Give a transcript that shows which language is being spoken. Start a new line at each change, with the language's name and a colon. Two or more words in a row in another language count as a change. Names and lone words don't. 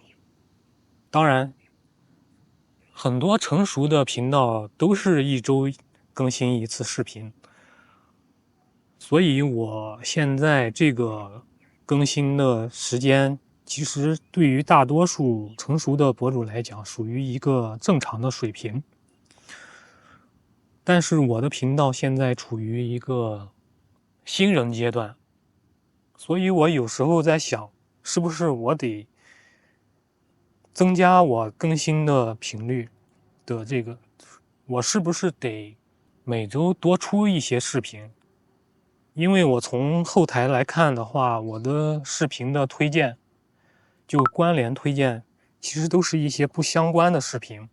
Chinese: 當然很多成熟的頻道都是1周更新一次視頻，所以我現在這個更新的時間其實對於大多數成熟的博主來講屬於一個正常的水平。但是我的頻道現在處於一個新人階段， 所以我有時候在想，是不是我得增加我更新的频率的这个，我是不是得每周多出一些视频？因为我从后台来看的话，我的视频的推荐，就关联推荐，其实都是一些不相关的视频。